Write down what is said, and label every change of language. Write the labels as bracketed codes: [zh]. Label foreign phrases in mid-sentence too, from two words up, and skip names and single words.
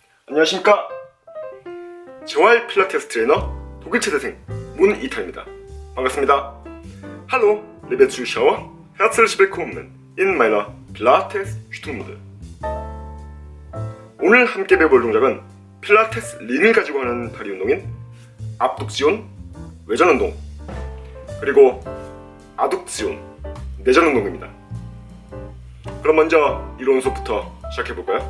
[ko] 안녕하십니까. 재활 필라테스 트레이너 독일 체대생 문이탈입니다. 반갑습니다. [de] Hallo, liebe Zuschauer, herzlich willkommen in meiner Pilates-Stunde. [ko] 오늘 함께 배워볼 동작은 필라테스 링을 가지고 하는 다리 운동인 압둑지온, 외전 운동, 그리고 아둑지온, 내전 운동입니다. 그럼 먼저 이론 수업부터 시작해볼까요?